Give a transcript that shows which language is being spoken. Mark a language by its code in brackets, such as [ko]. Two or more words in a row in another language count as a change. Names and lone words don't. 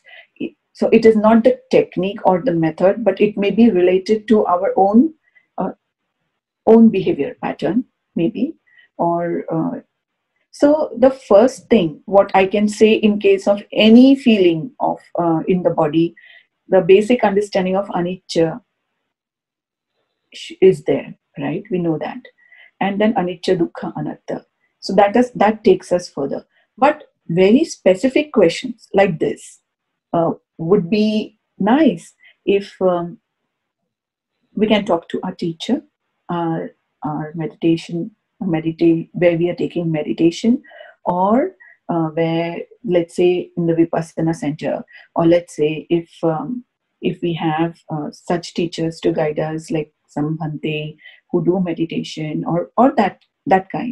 [en] So it is not the technique or the method, but it may be related to our own behavior pattern, maybe, or so the first thing what I can say in case of any feeling of in the body, the basic understanding of anicca is there, right? We know that, and then [pi] anicca, dukkha, anatta. [en] So that takes us further. But very specific questions like this would be nice if we can talk to our teacher, our where we are taking meditation, or where, let's say, in the Vipassana center, or let's say if we have such teachers to guide us, like some Bhante who do meditation, or that kind.